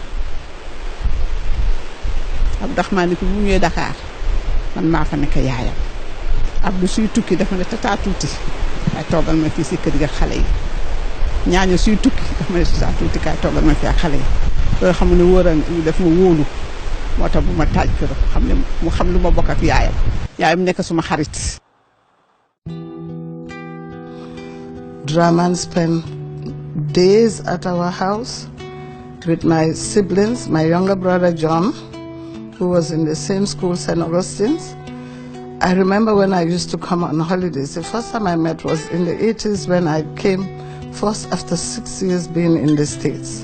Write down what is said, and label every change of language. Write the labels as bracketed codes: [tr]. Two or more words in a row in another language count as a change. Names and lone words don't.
[wo] Abdurrahman ni ko bu ñëwee Dakar man maa fa nekk yaayam Abdou suy tukki dafa ne tata tuuti ay toogal ma fii si kër ga xale yi ñaañu suy tukki dafa ne tata tuuti kaay toogal ma fii ak xale yi loolu xam ne wóor daf ma wóolu moo tax bu ma taaj kër xam ne mu xam lu ma bokk ak yaayam nekk suma xarit. [en] Draman spent days at our house with my siblings, my younger brother John, who was in the same school, St. Augustine's. I remember when I used to come on holidays. The first time I met was in the 80s when I came first after 6 years being in the States.